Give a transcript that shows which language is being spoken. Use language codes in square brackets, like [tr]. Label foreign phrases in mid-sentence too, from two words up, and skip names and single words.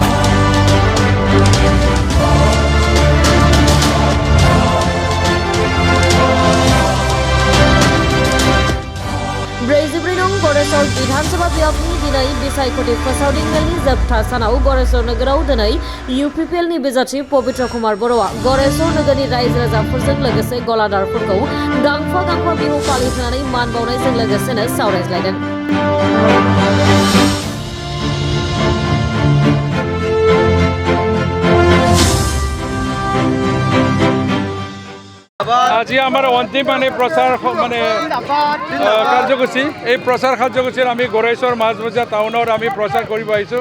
[brx] ब्रैजिब्रै नं गरेस्वर विधानसभा ब्लकनि दिनै बिसायख'थि फोसावदिं मेलनि जोबथा सानाव गरेस्वर नोगोराव दिनै UPPL नि बिजाथि पवित्र कुमार बर'आ गरेस्वर नोगोरनि रायजो राजाफोरजों लोगोसे गलादारफोरखौ गांफा गांफा बिहु फालि होनानै मान बावनायजों लोगोसेनो सावरायज्लायदों। [as] আজি আমার অন্তিম প্রচার কার্যসূচী এই প্রচার কার্যসূচীর আমি গড়েশ্বৰ মাজবজাৰ টাউনত আমি প্রচার কৰিব আহিছোঁ।